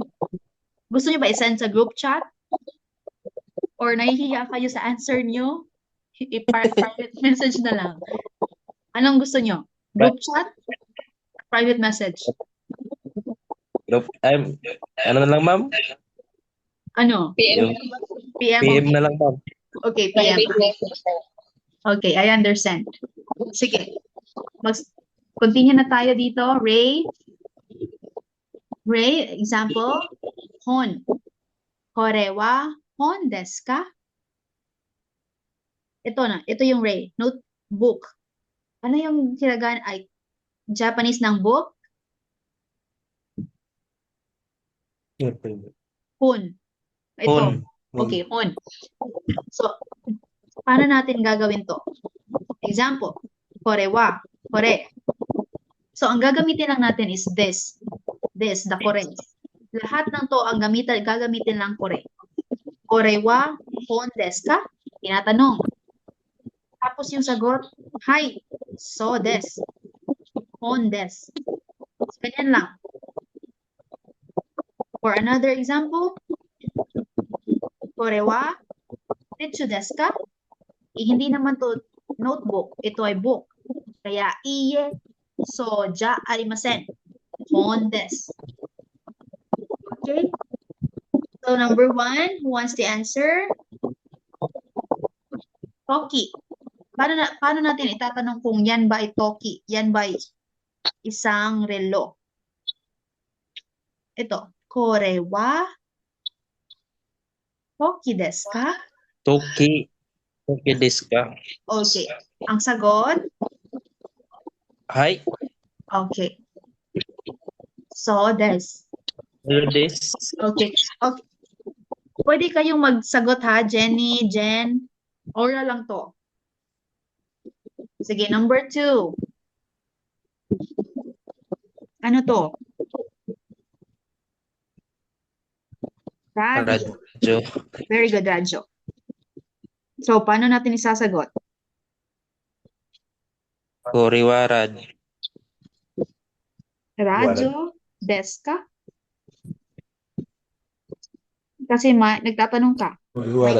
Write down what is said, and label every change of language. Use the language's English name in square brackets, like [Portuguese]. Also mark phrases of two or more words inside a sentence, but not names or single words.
[Filipino] Gusto nyo ba i-send sa [English] group chat? [Filipino] Or nahihiya kayo sa answer nyo? I-private message na lang. Anong gusto nyo? [English] Group chat? Private message? [Filipino] Ano na lang, ma'am? Ano? PM. PM? PM Okay. na lang, ma'am. Okay, PM. [English] Private message. Okay, I understand. [Filipino] Sige. Continue na tayo dito. Ray, example. [Japanese] Hon. Kore wa hon desu ka? [Filipino] Ito yung Ray. Notebook. Ano yung hiragan ay Japanese ng book? Hon. Ito. [Japanese] Hon. [English] Okay, hon. [Filipino] So, paano natin gagawin to? [English] Example. [Japanese] Kore wa. Kore. [Filipino] So, ang gagamitin lang natin is this. [English] This, the kore. [Filipino] Lahat ng to ang gagamitin lang kore. [Japanese] Kore wa hon desu ka? [Filipino] Tinatanong. Tapos yung sagot, [Japanese] hi, so desu. Hon desu. [Filipino] Ganyan lang. [English] For another example, [Japanese] kore wa techu desu ka? [Filipino] Hindi naman to notebook. Ito ay book. Kaya, [Japanese] iie so ja arimasen. Hon desu. [English] Okay? So, number 1, who wants to answer? [Japanese] Toki. [Filipino] Paano natin itatanong kung yan ba ay toki? Yan ba ay isang relo? Ito. [Japanese] Kore wa toki desu ka? Toki. Toki desu ka? [Filipino] Okay. Ang sagot? [Japanese] Hi. Okay. So desu. Hello, desu. [English] Okay. Okay. [Filipino] Pwede kayong magsagot ha, Jenny, Jen. Oral lang to. Sige, number 2. Ano to? Radio. Radyo. [English] Very good, [Filipino] Radyo. So, paano natin isasagot? [Japanese] Koriwarad. Radyo desu ka? [Filipino] Kasi nagtatanong ka. Wala